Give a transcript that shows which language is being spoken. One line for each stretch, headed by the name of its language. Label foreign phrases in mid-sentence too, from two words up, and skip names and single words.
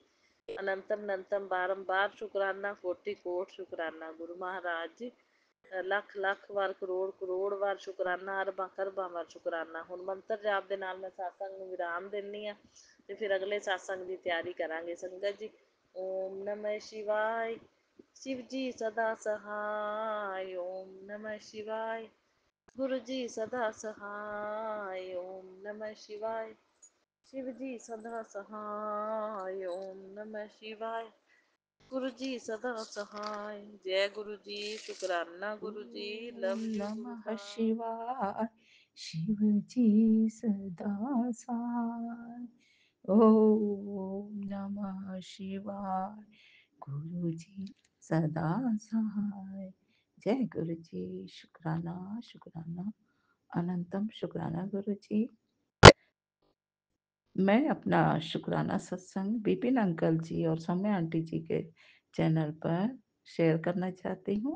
Punjabi: ਅਨੰਤਮ ਅਨੰਤਮ ਬਾਰੰਬਾਰ ਸ਼ੁਕਰਾਨਾ, ਕੋਟि ਕੋਟ ਸ਼ੁਕਰਾਨਾ ਗੁਰੂ ਮਹਾਰਾਜ ਜੀ। ਲੱਖ ਲੱਖ ਵਾਰ, ਕਰੋੜ ਕਰੋੜ ਵਾਰ ਸ਼ੁਕਰਾਨਾ, ਅਰਬਾਂ ਕਰਬਾਂ ਵਾਰ ਸ਼ੁਕਰਾਨਾ। ਹੁਣ ਮੰਤਰ ਜਾਪ ਦੇ ਨਾਲ ਮੈਂ ਸਤਸੰਗ ਨੂੰ ਵਿਰਾਮ ਦਿੰਦੀ ਹਾਂ ਤੇ ਫਿਰ ਅਗਲੇ ਸਤਸੰਗ ਦੀ ਤਿਆਰੀ ਕਰਾਂਗੇ ਸੰਗਤ ਜੀ।
Sanskrit: ओम नमः शिवाय।
Hindi: शिव जी सदा सहाय,
Sanskrit: ओम नमः शिवाय।
Hindi: गुरु जी सदा सहाय,
Sanskrit: ओम नमः शिवाय।
Hindi: शिव जी सदा सहाय,
Sanskrit: ओम नमः शिवाय।
Hindi: गुरु जी सदा सहाय। जय गुरु जी, शुकराना गुरु जी, ओम
English: love you guru
Hindi: नमः साहब। शिवाय। शिव जी सदा सहाय।
Sanskrit: ओम नमः शिवाय।
Hindi: गुरु जी सदा सहाय। जय गुरु जी, शुक्राना शुक्राना, अनंतम शुक्राना गुरु जी। मैं अपना शुक्राना सत्संग विपिन अंकल जी और सौम्या आंटी जी के चैनल पर शेयर करना चाहती हूँ।